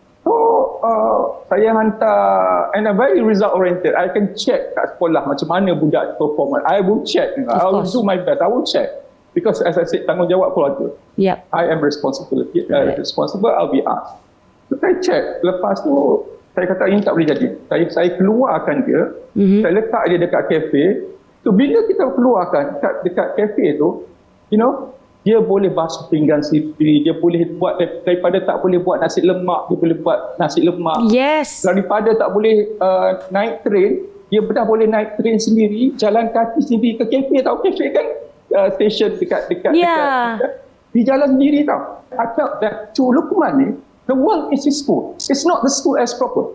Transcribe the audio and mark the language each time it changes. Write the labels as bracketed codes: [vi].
[en] So [ms] saya hantar, [en] and I'm very result oriented. I can check [ms] kat sekolah macam mana budak [en] perform. I will check. I will course. do my best. I will check. Because as I said, [ms] tanggungjawab keluarga. [en] Yep. I am responsible. Right. Responsible, I'll be asked. [ms] So saya check. Lepas tu, saya kata ini tak boleh jadi. Saya keluarkan dia. Saya letak dia dekat kafe. So bila kita keluarkan dekat kafe tu, [en] you know, [ms] dia boleh basuh pinggan sendiri, dia boleh buat, daripada tak boleh buat nasi lemak, dia boleh buat nasi lemak. [en] Yes. [ms] Daripada tak boleh naik train, dia dah boleh naik train sendiri, jalan kaki sendiri ke kafe. Tahu kafe kan station dekat [en] Yeah. [ms] di jalan sendiri tau. [en] I felt that to Luqman ni, the world is his school. It's not the school as proper.